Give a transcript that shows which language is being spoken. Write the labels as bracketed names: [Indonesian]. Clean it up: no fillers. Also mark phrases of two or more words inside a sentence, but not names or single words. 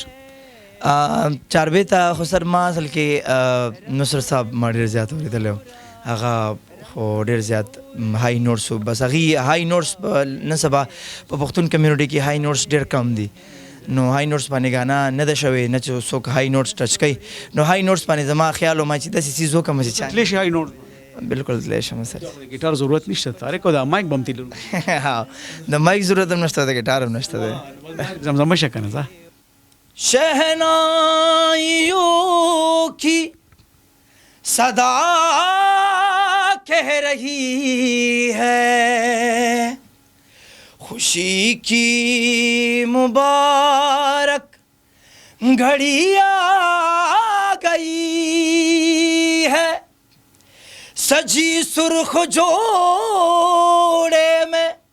[Pashto] چاربې ته خو سر ما اصل کې نصرت صاحب ما ډېر زیات اورېدلی و هغه خو ډېر زیات [English] high notes [Pashto] و بس هغې [English] high notes [Pashto] نن سبا په پښتون کمیونټي کې [English] high notes [Pashto] ډېر کم دي نو [English] high notes [Pashto] باندې ګانا نه ده شوې نه چې څوک [English] high notes [Pashto] ټچ کوي نو [English] high notes [Pashto] باندې زما خیال و ما چې داسې څیز وکړم چې تللی شي [English] high note [Pashto] بالکل تللی شم سر ګیټار ضرورت نشته تارک او د مایک به هم تللو د مایک ضرورت هم نشته د ګیټار هم نشته دی زمزمه شه که نه ځه [Urdu] شہنائیوں کی صدا کہہ رہی ہے خوشی کی مبارک گھڑی آ گئی ہے سجی سرخ جوڑے میں